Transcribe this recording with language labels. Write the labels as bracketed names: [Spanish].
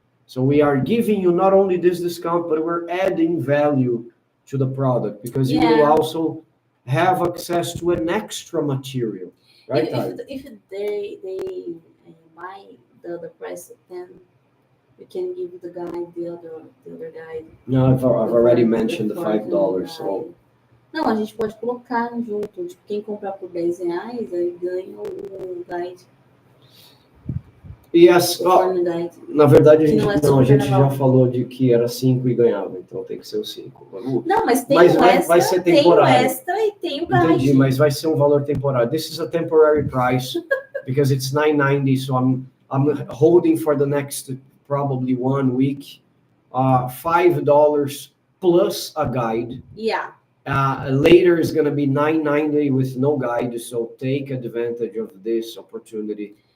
[English] So we are giving you not only this discount, but we're adding value to the product, because you will also have access to an extra material. Right? If they buy the price, then we can give the guide, the other guide. No, I've already mentioned the $5. So. [Portuguese] Não, a gente pode colocar junto. Tipo, quem comprar por R$10, aí ganha o guide. Yes, na verdade a gente já falou de que era 5 e ganhava, então tem que ser o 5. Não, mas tem vai ser temporário. Tem o extra e tem o guide. Entendi, mas vai ser um valor temporário. [English] This is a temporary price because it's $9.90, so I'm holding for the next probably 1 week. $5 plus a guide. Yeah. Later is going to be $9.90 with no guide, so take advantage of this opportunity.